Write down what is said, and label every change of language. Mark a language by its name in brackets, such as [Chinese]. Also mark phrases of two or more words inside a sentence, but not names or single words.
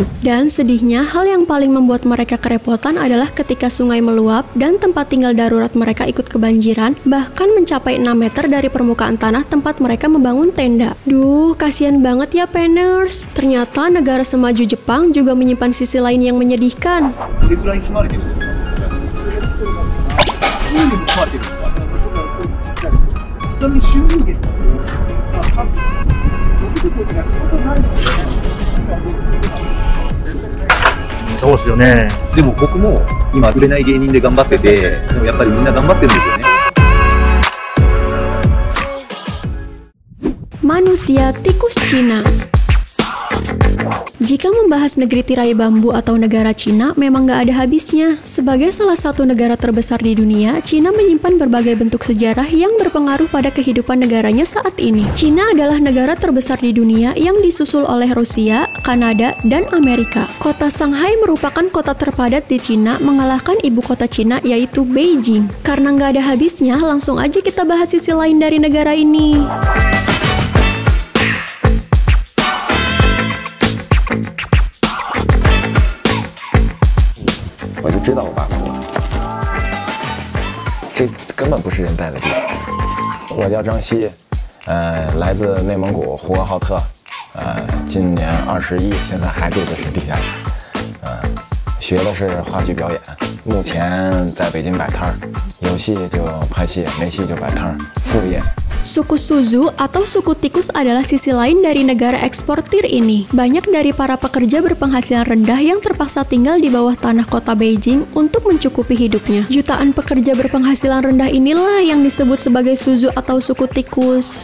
[Indonesian] Dan sedihnya, hal yang paling membuat mereka kerepotan adalah ketika sungai meluap dan tempat tinggal darurat mereka ikut kebanjiran, bahkan mencapai 6 meter dari permukaan tanah tempat mereka membangun tenda. Duh, kasihan banget ya Penners. Ternyata negara semaju Jepang juga menyimpan sisi lain yang menyedihkan. [Japanese] そうですよね。でも僕も今売れない芸人で頑張ってて、でもやっぱりみんな頑張ってるんですよね。 [Indonesian] Manusia tikus Cina. Jika membahas negeri tirai bambu atau negara Cina, memang nggak ada habisnya. Sebagai salah satu negara terbesar di dunia, Cina menyimpan berbagai bentuk sejarah yang berpengaruh pada kehidupan negaranya saat ini. Cina adalah negara terbesar di dunia yang disusul oleh Rusia, Kanada, dan Amerika. Kota Shanghai merupakan kota terpadat di Cina, mengalahkan ibu kota Cina yaitu Beijing. Karena nggak ada habisnya, langsung aja kita bahas sisi lain dari negara ini. [Chinese] 这根本不是人待的地方。我叫张希，来自内蒙古呼和浩特，今年21，现在还住的是地下室，学的是话剧表演，目前在北京摆摊儿，有戏就拍戏，没戏就摆摊儿，副业。 [Indonesian] Suku Suzhou atau suku tikus adalah sisi lain dari negara eksportir ini. Banyak dari para pekerja berpenghasilan rendah yang terpaksa tinggal di bawah tanah kota Beijing untuk mencukupi hidupnya. Jutaan pekerja berpenghasilan rendah inilah yang disebut sebagai Suzhou atau suku tikus.